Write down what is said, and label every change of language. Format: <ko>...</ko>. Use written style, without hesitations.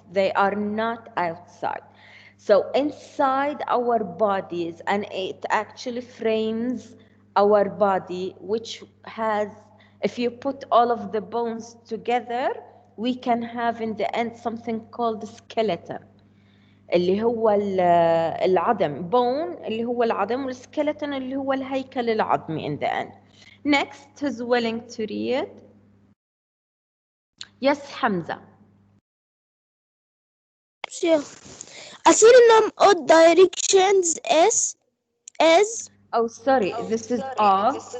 <en>They are not outside. So inside our bodies, and it actually frames our body, which has, if you put all of the bones together, we can have in the end something called skeleton.</en> <ar>اللي هو العظم bone اللي هو العظم والskeleton اللي هو الهيكل العظمي</ar> <en>in the end. Next, who's willing to read? Yes, Hamza. Sure. A synonym of directions is Oh, sorry, this is of.</en>